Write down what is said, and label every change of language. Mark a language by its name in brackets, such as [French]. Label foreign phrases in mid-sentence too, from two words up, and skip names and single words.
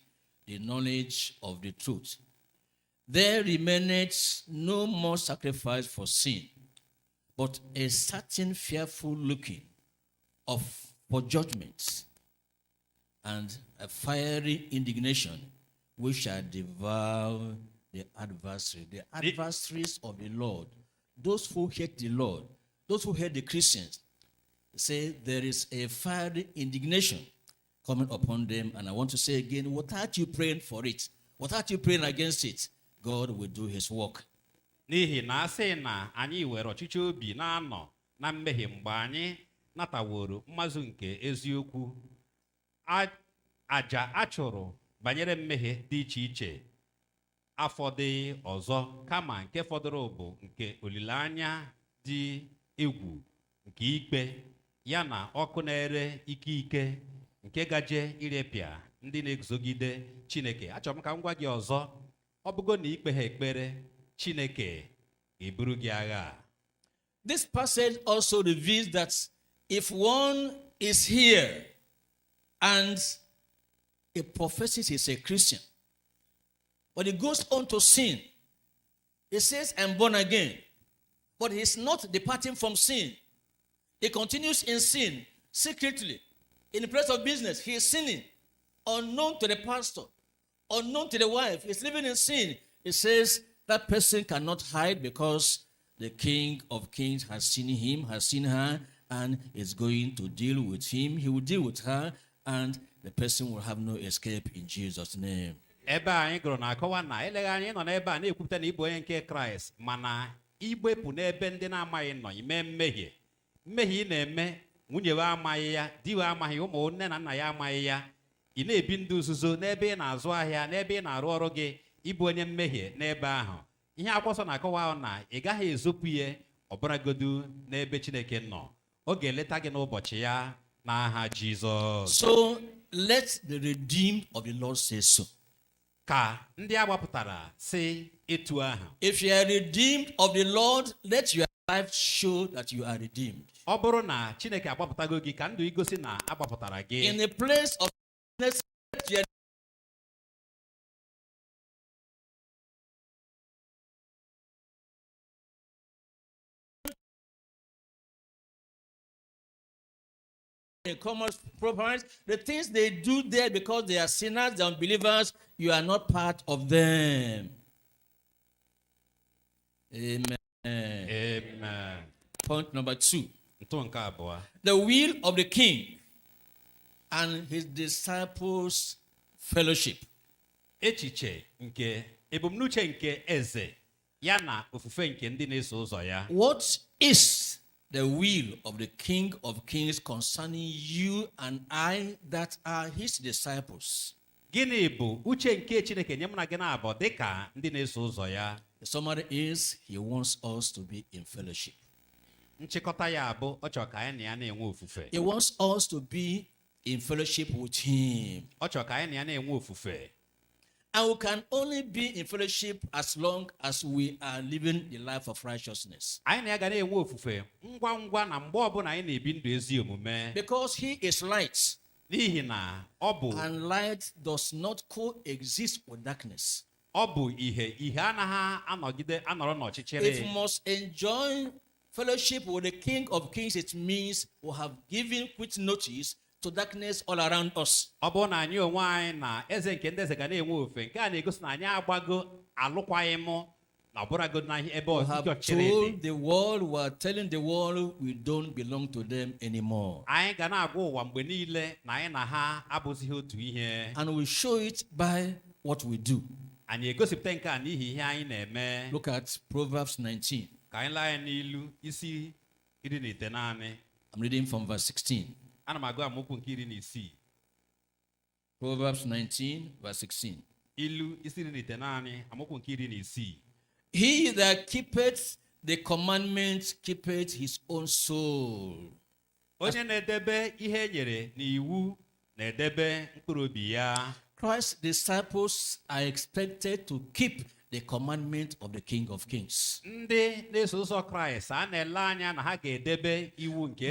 [English] the knowledge of the truth, there remaineth no more sacrifice for sin, but a certain fearful looking for judgment, and a fiery indignation which shall devour the adversaries of the Lord. Those who hate the Lord, those who hate the Christians, say there is a fiery indignation coming upon them. And I want to say again, without you praying for it, without you praying against it, God will do his work. [Igbo] N'ihi na asị na anyị were ọchịchị obi na-anọ na mmehie mgbe anyị nataworo mmazụ nke eziokwu, aja achụrụ banyere mmehie dị iche iche afọdụ ọzọ, kama nke fọdụrụ bụ nke olileanya dị egwu nke ikpe ya na ọkụ na-ere ike nke gaje irepịa ndị na-eguzogide Chineke. Achọrọ m ka m gwa gị ọzọ, ọ bụgo na ikpe ha ekpere, Chineke ga-eburu gị agha. [English] This passage also reveals that if one is here and he professes he's a Christian, but he goes on to sin, he says, I'm born again, but he's not departing from sin. He continues in sin secretly. In the place of business, he is sinning, unknown to the pastor, unknown to the wife. He's living in sin. He says that person cannot hide because the King of Kings has seen him, has seen her, and is going to deal with him. He will deal with her, and the person will have no escape in Jesus' name. [Igbo] Ebe anyị gụrụ na-akọwa na eleghị anyị nọ n'ebe a na-ekwupụta na ịbụ onye nke Kraịst, mana igbepụ n'ebe ndị na-amaghị nọ ime mmehie ị na-eme, nwunye we amaghị ya, di we amaghị, ụmụnne na nna ya amaghị ya, ị na-ebi ndụ nzuzo n'ebe ị na-azụ ahịa, n'ebe ị na-arụ ọrụ gị, ịbụ onye mmehie n'ebe ahụ. Ihe akwụkwọ nsọ na-akọwa na ị gaghị ezopụ ihe ọbụragodu n'ebe Chineke nọ. Ọ ga-eleta gị n'ụbọchị ya n'aha Jizọs. [English] So let the redeemed of the Lord say so. [Igbo] Ka ndị agbapụtara si etu ahụ. [English] If you are redeemed of the Lord, let your life show that you are redeemed. [Igbo] Ọ bụrụ na Chineke agbapụtago gị, ka ndụ igosi na agbapụtara gị. [English] In a place of let your common prophets, the things they do there because they are sinners, they are unbelievers, you are not part of them. Amen. Amen. Point number 2. The will of the king and his disciples' fellowship. [Igbo] Echiche nke ebumnuche nke eze ya na ofufe nke ndị na-eso ụzọ ya. [English] What is the will of the King of Kings concerning you and I that are his disciples? [Igbo] Gịnị bụ uche nke Chineke nye mụ na gị na-abụ dịka ndị na-eso ụzọ ya? [English] The summary is he wants us to be in fellowship. [Igbo] Nchịkọta ya bụ ọ chọrọ ka anyị na ya na-enwe ofufe. [English] He wants us to be in fellowship with him. [Igbo] Ọ chọrọ ka anyị na ya na-enwe ofufe. [English] And we can only be in fellowship as long as we are living the life of righteousness. [Igbo] Anyị na ya ga na-enwe ofufe ngwa ngwa na mgbe ọbụla anyị na-ebi ndụ ezi omume. [English] Because he is light. [Igbo] N'ihi na ọ bụ. [English] And light does not coexist with darkness. [Igbo] Ọ bụ ihe anaghị anọrọ n'ọchịchịrị. [English] If we must enjoy fellowship with the King of Kings, it means we have given quick notice to darkness all around us. [Igbo] Ọ bụ na anyị onwe anyị na eze nke ndị eze ga na-enwe ofe, nke a na-egosi na anyị agbago alụkwaghịm na ọbụrago na ebe ọchịchịrị [English] told the world, we are telling the world we don't belong to them anymore. [Igbo] Anyị ga na-agwa ụwa mgbe niile na anyị na ha abụzighị otu ihe. [English] And we show it by what we do. [Igbo] Anyị egosipụta nke a n'ihi ihe anyị na-eme. [English] Look at Proverbs 19. [Igbo] Ka anyị laa ya n'ilu isi 19. [English] I'm reading from verse 16. [Igbo] Ana m agụ amaokwu nke 16. [English] Proverbs 19 verse 16. [Igbo] Ilu isi 19 amaokwu nke 16. [English] He that keepeth the commandments keepeth his own soul. [Igbo] Onye na-edebe ihe e nyere n'iwu na-edebe mkpụrụ obi ya. [English] Christ's disciples are expected to keep the commandment of the King of Kings. [Igbo] Ndị na-eso ụzọ Kraịst a na-ele anya na ha ga-edebe iwu nke eze.